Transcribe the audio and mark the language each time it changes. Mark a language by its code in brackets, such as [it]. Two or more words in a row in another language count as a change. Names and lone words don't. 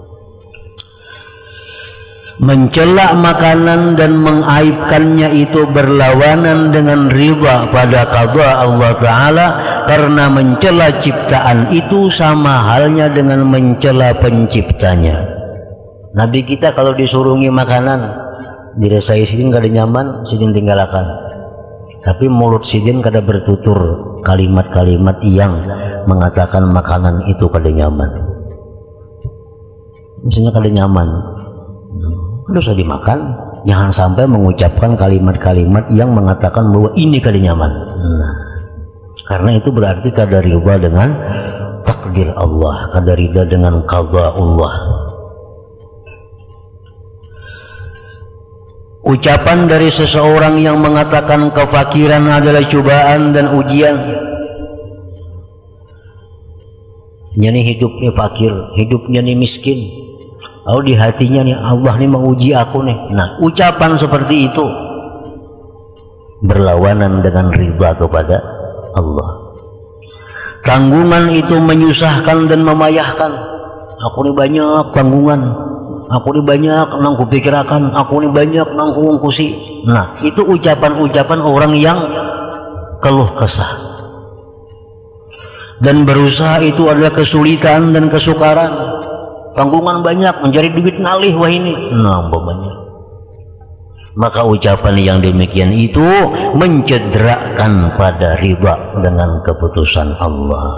[id] Mencela makanan dan mengaibkannya itu berlawanan dengan ridha pada qada Allah Ta'ala, karena mencela ciptaan itu sama halnya dengan mencela penciptanya. [bjn] Nabi kita kalau disuruhi makanan, dirasai sidin kada nyaman, sidin tinggalkan. Tapi mulut sidin kada bertutur kalimat-kalimat yang mengatakan makanan itu kada nyaman. Misalnya kada nyaman, dosa dimakan, jangan sampai mengucapkan kalimat-kalimat yang mengatakan bahwa ini kada nyaman. Nah, karena itu berarti kada ridha dengan takdir Allah, kada ridha dengan qada Allah. [id] Ucapan dari seseorang yang mengatakan kefakiran adalah cobaan dan ujian. [bjn] Nyani hidupnya fakir, hidupnya nih miskin. Lalu di hatinya nih, Allah nih menguji aku nih. [id] Nah, ucapan seperti itu berlawanan dengan ridha kepada Allah. Tanggungan itu menyusahkan dan memayahkan. [bjn] Aku nih banyak tanggungan, aku nih banyak nang kupikirakan, aku nih banyak nang kuungkusi. [id] Nah, itu ucapan-ucapan orang yang keluh kesah. Dan berusaha itu adalah kesulitan dan kesukaran. [bjn] Tanggungan banyak, mencari duit ngalih wah ini. [id] Nah, banyak. Maka ucapan yang demikian itu mencederakan pada ridha dengan keputusan Allah.